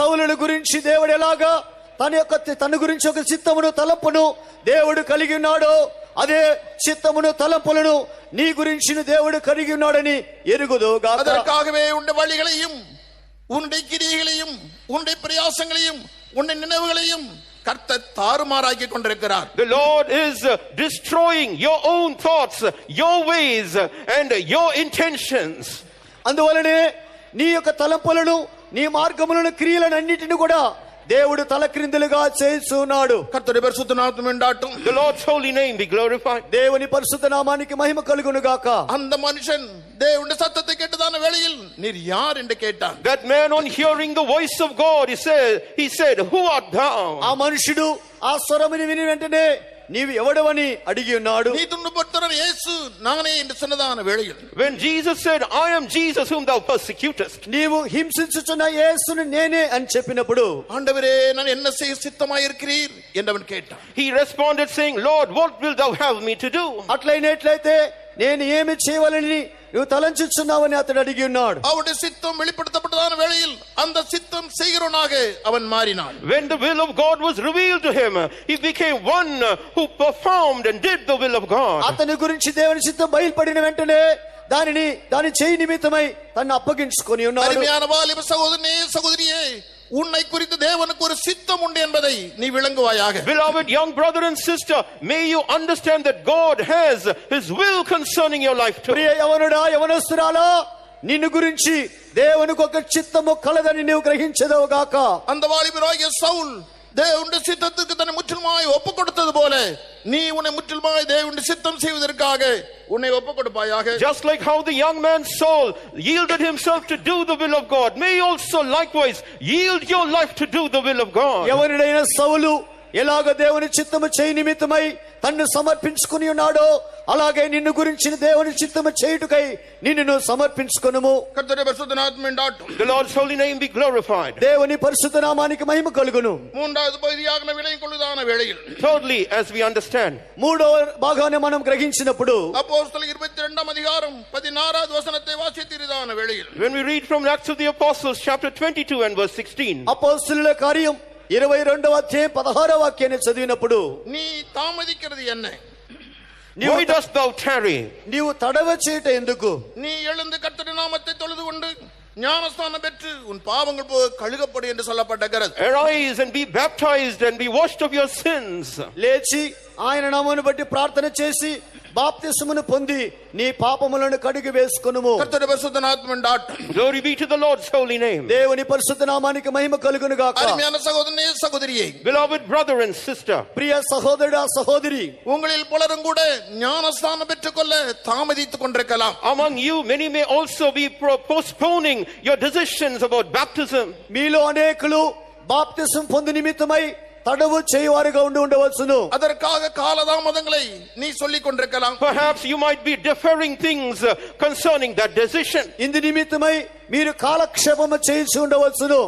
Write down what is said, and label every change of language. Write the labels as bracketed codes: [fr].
[te] సౌలుని గురించి దేవుడు ఎలాగా తన గురించి ఒక చిత్తమును తలంపును దేవుడు కలిగి ఉన్నాడో అదే చిత్తమును తలంపులను నీ గురించి దేవుడు కలిగి ఉన్నాడని ఎరుగుదు గాక. [ta] அதற்காகவே உன்னுடைய வழிகளையும் உன்னுடைய கிரியைகளையும் உன்னுடைய பிரயாசங்களையும் உன்னுடைய நினைவுகளையும் கர்த்தர் தாறுமாறாக்கி கொண்டிருக்கிறார். [en] The Lord is destroying your own thoughts, your ways and your intentions. [te] అందువలనే నీ యొక్క తలంపులను నీ మార్గములను క్రియలను అన్నిటిని కూడా దేవుడు తలక్రిందులుగా చేస్తున్నాడు. [ta] கர்த்தருடைய பரிசுத்த நாமம் உண்டாகட்டும். [en] The Lord's holy name be glorified. [te] దేవుని పరిశుద్ధ నామానికి మహిమ కలుగును గాక. [ta] அந்த மனுஷன் தேவனுடைய சத்தத்தை கேட்டதான வேளையில் நீர் யார் என்று கேட்டான். [en] That man, on hearing the voice of God, he said, who art thou? [te] ఆ మనుషుడు ఆ స్వరముని విని వెంటనే నీవు ఎవడవని అడిగి ఉన్నాడు. [ta] நீ துன்பப்படுத்துகிற இயேசு நானே என்று சொன்னதான வேளையில் [en] When Jesus said, I am Jesus whom thou persecutest, [te] నీవు హింసించుచున్న యేసుని నేనే అని చెప్పినప్పుడు [ta] ஆண்டவரே நான் என்ன செய்ய சித்தமாய் இருக்கிறீர் என்றவன் கேட்டான். [en] he responded saying, Lord, what wilt thou have me to do? [te] అట్లయినట్లయితే నేను ఏమి చేయవలని నువ్వు తలంచుచున్నావని అతడు అడిగి ఉన్నాడు. [ta] அவருடைய சித்தம் வெளிப்படுத்தப்பட்டதான வேளையில் அந்த சித்தம் செய்கிறவனாக அவன் மாறினான். [en] When the will of God was revealed to him, he became one who performed and did the will of God. [te] అతని గురించి దేవుని చిత్తం బయలుపడిన వెంటనే దాని చేయి నిమిత్తమై తన్ను అప్పగించుకొని ఉన్నాడు. [ta] అరుமையான వాలిబ సహోదరనే సహోదరియే, உன்னை குறித்து தேவனுக்கு ஒரு சித்தம் உண்டு என்பதை நீ விளங்குவாயாக. [en] Beloved young brother and sister, may you understand that God has his will concerning your life too. [te] ప్రియ యవనుడా యవనస్తురాలా, నిన్ను గురించి దేవునికి ఒక చిత్తము కలదని నీవు గ్రహించెదవు గాక. [ta] அந்த வாலிபராகிய சவுல் தேவனுடைய சித்தத்துக்கு தன்னை முற்றிலுமாய் ஒப்பு கொடுத்தது போல நீ உன்னை முற்றிலுமாய் தேவனுடைய சித்தம் செய்வதற்காக உன்னை ஒப்பு கொடுப்பாயாக. [en] Just like how the young man Saul yielded himself to do the will of God, may you also likewise yield your life to do the will of God. [te] ఎవరినైనా సౌలు ఎలాగ దేవుని చిత్తము చేయి నిమిత్తమై తన్ను సమర్పించుకుని ఉన్నాడో అలాగే నిన్ను గురించి దేవుని చిత్తము చేయుటకై నిన్ను సమర్పించుకొనుము. [ta] కర్తరుடைய பரிசுத்த நாமம் உண்டாகட்டும். [en] The Lord's holy name be glorified. [te] దేవుని పరిశుద్ధ నామానికి మహిమ కలుగును. [ta] மூன்றாவது பகுதியாக விளங்கிக் கொள்ளுதான வேளையில், [en] Thirdly, as we understand, [te] మూడవ భాగాన్ని మనం గ్రహించినప్పుడు [ta] அப்போஸ்தலர் 22 அதிகாரம் 16வது வசனத்தை வாசித்தீரான வேளையில், [en] when we read from Acts of the Apostles chapter 22 and verse 16, [te] అపోస్తలుల కార్యం 22వ అధ్యాయం 16వ వాక్యాన్ని చదివినప్పుడు [ta] நீ தாமதிக்கிறது என்ன? [en] why dost thou tarry? [te] నీవు తడవ చేయట ఎందుకు? [ta] நீ எழுந்து கர்த்தருடைய நாமத்தை தொழுது கொண்டு ஞானஸ்நானம் பெற்று உன் பாவங்கள் கழுகப்படும் என்று சொல்லப்பட்டிருக்கிறது. [en] Arise and be baptized and be washed of your sins. [te] లేచి ఆయన నామమును బట్టి ప్రార్థన చేసి బాప్తిస్మమును పొంది నీ పాపములను కడిగి వేసుకొనుము. [ta] కర్తరుடைய பரிசுத்த நாமம் உண்டாகட்டும். [en] Glory be to the Lord's holy name. [te] దేవుని పరిశుద్ధ నామానికి మహిమ కలుగును గాక. [ta] అరుமையான సహోదరనే సహోదరియే, [en] Beloved brother and sister, [te] ప్రియ సహోదరుడా సహోదరి, [ta] உங்களில் பலரும் கூட ஞானஸ்நானம் பெற்றுக்கொள்ள தாமதித்துக் கொண்டிருக்கலாம். [en] among you many may also be postponing your decisions about baptism. [te] మీలో అనేకులు బాప్తిసం పొందు నిమిత్తమై తడవు చేయవారుగా ఉండవచ్చును. [ta] அதற்காக காலதாமதங்களை நீ சொல்லிக் கொண்டிருக்கலாம். [en] Perhaps you might be deferring things concerning that decision. [te] ఇందు నిమిత్తమై మీరు కాలక్షేపము చేయించి ఉండవచ్చును.